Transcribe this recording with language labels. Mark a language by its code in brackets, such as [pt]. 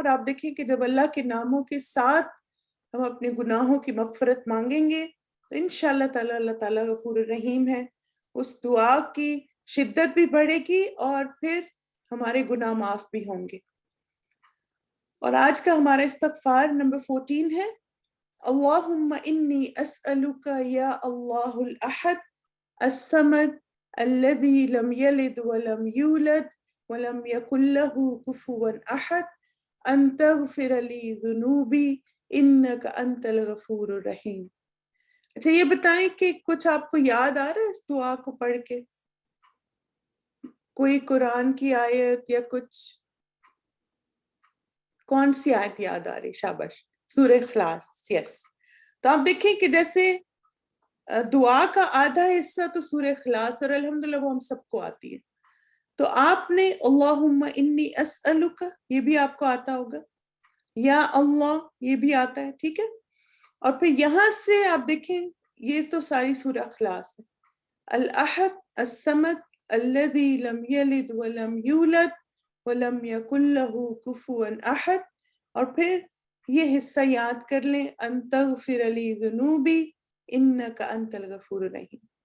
[ur] اور آپ دیکھیں کہ جب اللہ کے ناموں کے ساتھ ہم اپنے گناہوں کی مغفرت مانگیں گے تو انشاءاللہ تعالیٰ اللہ تعالیٰ غفور الرحیم ہے. اس دعا کی شدت بھی بڑھے گی اور پھر ہمارے گناہ معاف بھی ہوں گے. اور آج کا ہمارا استغفار نمبر 14 ہے. [ar] اللہم انی اسألک یا اللہ الاحد الصمد الذي لم يلد ولم يولد ولم يكن له كفوا احد ان تغفر لي ذنوبي انك انت الغفور الرحیم. [ur] اچھا یہ بتائیں کہ کچھ آپ کو یاد آ رہا ہے اس دعا کو پڑھ کے؟ کوئی قرآن کی آیت یا کچھ؟ کون سی آیت یاد آ رہی؟ شاباش، سورہ اخلاص. یس. تو آپ دیکھیں کہ جیسے دعا کا آدھا حصہ تو سورہ اخلاص، اور الحمدللہ وہ ہم سب کو آتی ہے. تو آپ نے [ar] اللہم انی اسألک [ur] یہ بھی آپ کو آتا ہوگا، یا اللہ یہ بھی آتا ہے، ٹھیک ہے. اور پھر یہاں سے آپ دیکھیں یہ تو ساری سورہ اخلاص ہے. [ar] الاحد الصمد الذی لم یلد ولم یولد ولم یکن له کفوا احد. [ur] اور پھر یہ حصہ یاد کر لیں، [ar] ان تغفر لی ذنوبی انک انت الغفور الرحیم.